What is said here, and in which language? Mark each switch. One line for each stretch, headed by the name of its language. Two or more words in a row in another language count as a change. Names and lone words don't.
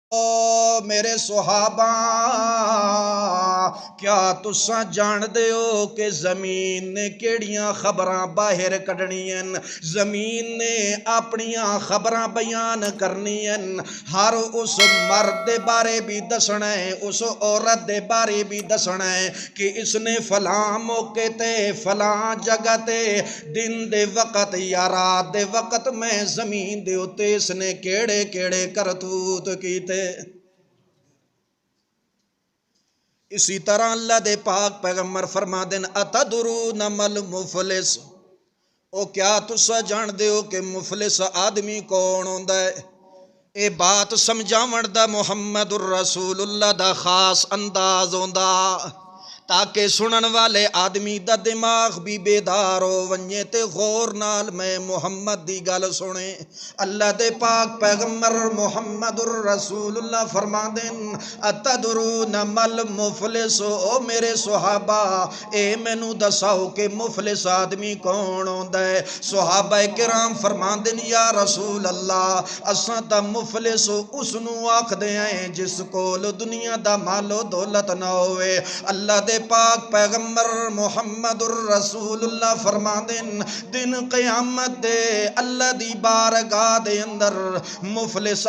Punjabi: او میرے صحابہ کیا تساں جان دے ہو کہ زمین نے کیڑیاں خبراں باہر کڈنیاں، زمین نے اپنیاں خبراں بیان کرنیاں، ہر اس مرد دے بارے بھی دسنا ہے، اس عورت دے بارے بھی دسنا ہے کہ اس نے فلاں موقع تے فلاں جگہ تے دن دے وقت یا رات دے وقت میں زمین دے اتے اس نے کیڑے کیڑے کرتوت کیتے۔ اسی طرح اللہ دے پاک پیغمبر فرما دین
Arabic: اتدرون مل مفلس،
Punjabi: او کیا تسا جان دے ہو کہ مفلس آدمی کون ہوندا ہے؟ اے بات سمجھاون دا محمد الرسول اللہ دا خاص انداز ہوندا تاکہ سنن والے آدمی دا دماغ بھی بیدار ہو ونجے تے غور نال میں محمد دی گل سنے۔ اللہ دے پاک پیغمبر محمد الرسول اللہ فرما دین
Arabic: اتدرون مل مفلس،
Punjabi: او میرے صحابہ اے مینوں دساؤ کہ مفلس آدمی کون ہوندا ہے؟ صحابہ کرام فرما دین یا رسول اللہ اساں تا مفلس اس نو آکھدے ہیں جس کول دنیا دا مال و دولت نہ ہوئے۔ اللہ دے پاک پیغمبر محمد الرسول اللہ فرما دن قیامت دے اللہ دی بارگاہ دے اندر مفلس